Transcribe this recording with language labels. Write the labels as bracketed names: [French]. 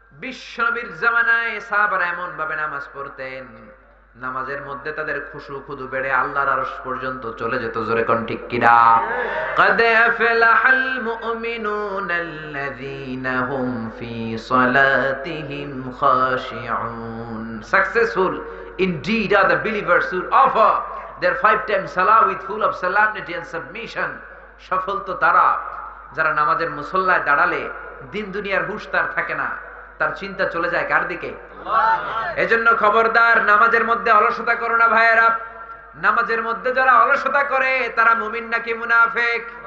[Bangla] বিশ্বনবীর জামানায় সাহাবারা এমন ভাবে নামাজ পড়তেন, নামাজের মধ্যে তাদের খুশু খুদু বেড়ে আল্লাহর আরশ পর্যন্ত চলে যেত। জোরে কোন ঠিক কিনা? [Arabic] قد أفلح المؤمنون الذين هم في صلاتهم خاشعون. [English] Successful indeed are the believers who offer their 5 times salah with full of solemnity and submission. [Bangla] সফল তো তারা যারা নামাজের মুসল্লায় দাঁড়ালে দিন দুনিয়ার হুঁশ তার থাকে না, তার চিন্তা চলে যায় কার দিকে? এজন্য খবরদার, নামাজের মধ্যে অলসতা করো না ভাইয়েরা। নামাজের মধ্যে যারা অলসতা করে তারা মুমিন নাকি মুনাফিক?